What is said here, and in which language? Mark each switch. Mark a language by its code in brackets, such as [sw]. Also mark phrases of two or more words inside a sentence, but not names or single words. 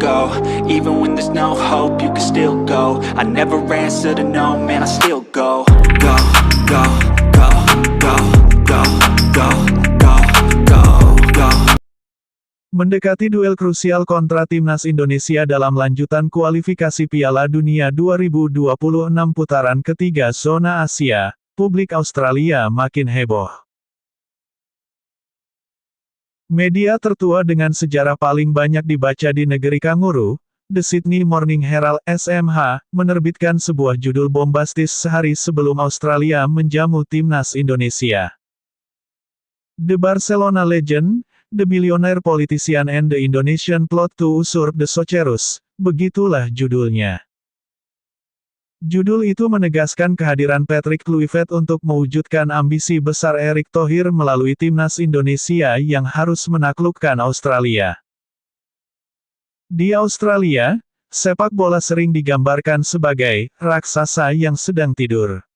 [en] go. Even when there's no hope, you can still go. I never answer to no, man, I still go. Go, go, go, go, go, go, go, go, go. [id] Mendekati duel krusial kontra timnas Indonesia dalam lanjutan kualifikasi Piala Dunia 2026 putaran ketiga zona Asia, publik Australia makin heboh. Media tertua dengan sejarah paling banyak dibaca di negeri kanguru, The Sydney Morning Herald (SMH), menerbitkan sebuah judul bombastis sehari sebelum Australia menjamu timnas Indonesia. [en] The Barcelona legend, the billionaire politician and the Indonesian plot to usurp the Socceroos, [id] begitulah judulnya. Judul itu menegaskan kehadiran Patrick Kluivert untuk mewujudkan ambisi besar Erick Thohir melalui timnas Indonesia yang harus menaklukkan Australia. Di Australia, sepak bola sering digambarkan sebagai raksasa yang sedang tidur.